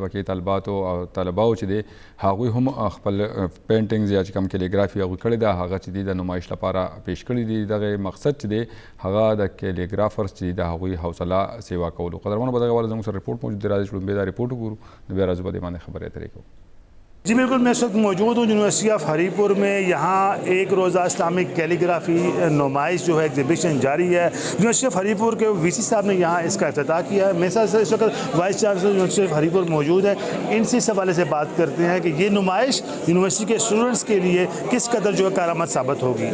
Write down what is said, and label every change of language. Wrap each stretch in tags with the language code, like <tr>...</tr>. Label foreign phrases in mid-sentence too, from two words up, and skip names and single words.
<ps>پکې طلباتو او طلباو چې دی هغوی هم خپل پینټینګز یا چې کوم کیلیګرافي هغوی کړې ده هغه چې دی د نمایش لپاره پیش کړي دي. دغه مقصد چې دی هغه د کیلیګرافرز چې دی د هغوی حوصله سیوا کولو. قدرمنو په دغه حواله زموږ سره رپورټ موجود دی. راځئ چې لومبۍ دا رپورټ وګورو نو بیا راځو په دې باندې خبرې اترې کوو.</ps> <ur>جی بالکل، میں اس وقت موجود ہوں یونیورسٹی آف ہری پور میں. یہاں ایک روزہ</ur> <en>Islamic calligraphy</en> <ur>نمائش جو ہے ایگزیبیشن جاری ہے. یونیورسٹی آف ہری پور کے وی سی صاحب نے یہاں اس کا افتتاح کیا ہے. میرے ساتھ اس وقت</ur> <en>vice chancellor</en> <ur>یونیورسٹی آف ہری پور موجود ہے۔ ان سے اس حوالے سے بات کرتے ہیں کہ یہ نمائش یونیورسٹی کے اسٹوڈنٹس کے لیے کس قدر جو ہے کارآمد ثابت ہوگی.</ur>